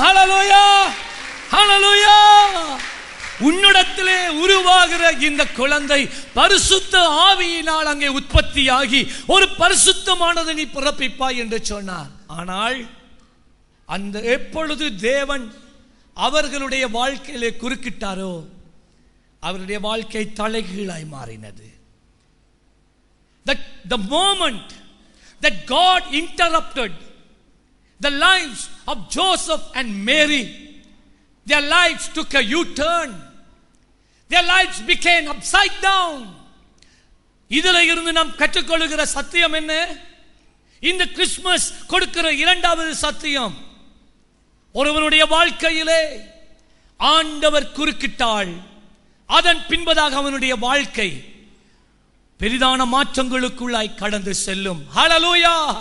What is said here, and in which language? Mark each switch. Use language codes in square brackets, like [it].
[ta] ஹல்லேலூயா, ஹல்லேலூயா. உன்னிடத்திலே உருவாகிற இந்த குழந்தை பரிசுத்த ஆவியினால் அங்கே உற்பத்தியாகி ஒரு பரிசுத்தமானதை நீ பிறப்பிப்பாய் என்று சொன்னார். ஆனால் அந்த எப்பொழுது தேவன் அவர்களுடைய வாழ்க்கையிலே குறுக்கிட்டாரோ அவருடைய வாழ்க்கை தலைகீழாய் மாறினது. [en] The moment that God interrupted the lives of Joseph and Mary, their lives took a U-turn. Their lives became upside down. [ta] இதில் இருந்து நாம் கற்றுக்கொள்கிற சத்தியம் என்ன? இந்த கிறிஸ்துமஸ் கொடுக்கிற இரண்டாவது சத்தியம், ஒருவனுடைய வாழ்க்கையிலே ஆண்டவர் குறுக்கிட்டால் அதன் பின்பதாக அவனுடைய வாழ்க்கை பெரிதான மாற்றங்களுக்குள்ளாய் கடந்து செல்லும். ஹல்லேலூயா.